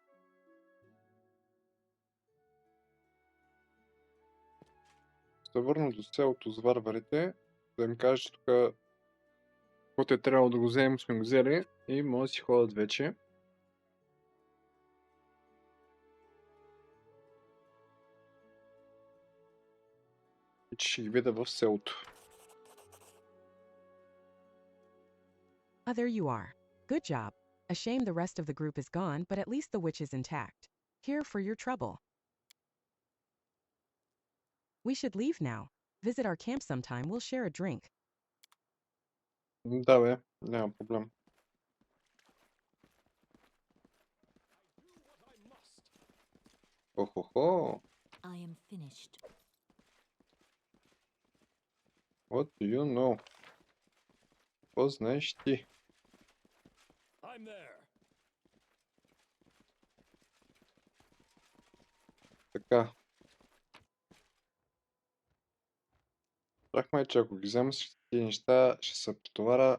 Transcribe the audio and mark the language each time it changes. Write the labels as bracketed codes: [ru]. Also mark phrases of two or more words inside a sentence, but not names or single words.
[bg] Ще върна до селото с варварите, да им кажа, че тук каквото е трябвало да го вземем, сме го взели и може да си ходят вече. И че ще ги видя в селото. [en] Ah, there you are. Good job. A shame the rest of the group is gone, but at least the witch is intact. Here for your trouble. We should leave now. Visit our camp sometime, we'll share a drink. [bg] Да бе, няма проблем. Хо-хо-хо! [en] I am finished. What do you know? [bg] Какво знаеш ти? [en] I'm there. [bg] Така. Чакай, че ако ги взема всички тези неща, ще се потоваря.